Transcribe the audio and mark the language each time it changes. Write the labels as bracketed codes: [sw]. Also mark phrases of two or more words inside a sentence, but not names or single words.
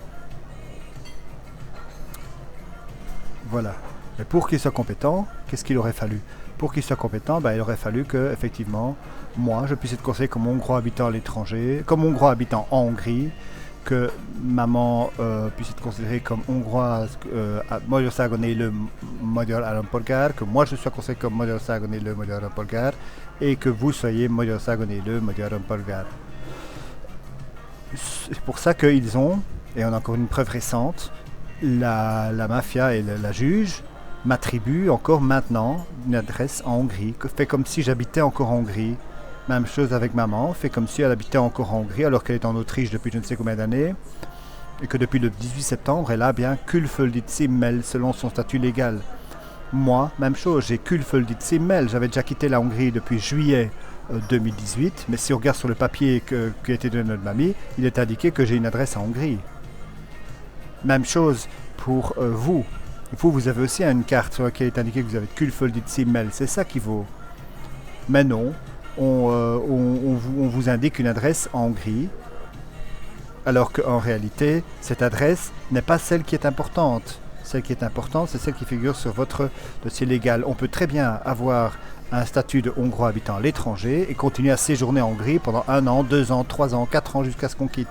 [fr] Voilà. Mais pour qu'ils soient compétents, qu'est-ce qu'il aurait fallu? Pour qu'ils soient compétents, il aurait fallu que, effectivement, moi, je puisse être conseillé comme Hongrois habitant à l'étranger, comme Hongrois habitant en Hongrie, que maman puisse être considérée comme hongroise, [hu] Magyarországon élő magyar állampolgár, [fr] que moi je sois considéré comme [hu] Magyarországon élő magyar állampolgár, [fr] et que vous soyez [hu] Magyarországon élő magyar állampolgár. [fr] C'est pour ça qu'ils ont, et on a encore une preuve récente, la mafia et la juge m'attribuent encore maintenant une adresse en Hongrie, fait comme si j'habitais encore en Hongrie. Même chose avec maman, fait comme si elle habitait encore en Hongrie alors qu'elle est en Autriche depuis je ne sais combien d'années et que depuis le 18 septembre elle a bien [hu] külföldi címmel [fr] selon son statut légal. Moi, même chose, j'ai [hu] külföldi címmel, [fr] j'avais déjà quitté la Hongrie depuis juillet 2018, mais si on regarde sur le papier qui a été donné à notre mamie, il est indiqué que j'ai une adresse en Hongrie. Même chose pour vous. Vous avez aussi une carte sur laquelle il est indiqué que vous avez [hu] külföldi címmel, [fr] c'est ça qui vaut. Mais non. On vous indique une adresse en Hongrie, alors qu'en réalité, cette adresse n'est pas celle qui est importante. Celle qui est importante, c'est celle qui figure sur votre dossier légal. On peut très bien avoir un statut de Hongrois habitant à l'étranger et continuer à séjourner en Hongrie pendant 1 an, 2 ans, 3 ans, 4 ans jusqu'à ce qu'on quitte.